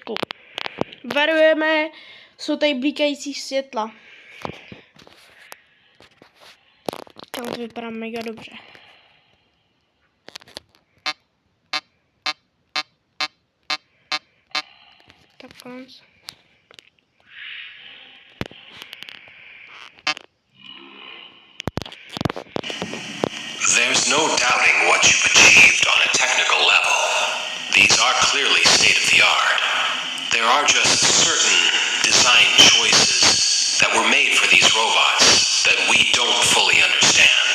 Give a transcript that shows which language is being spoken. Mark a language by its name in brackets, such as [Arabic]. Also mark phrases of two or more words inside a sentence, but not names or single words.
[Czech] Varujeme, jsou tady blikající světla. Tam to vypadá mega dobře. Tak konec. [English] There's no doubting what you've achieved on a technical level. These are clearly state-of-the-art. There are just certain design choices that were made for these robots that we don't fully understand.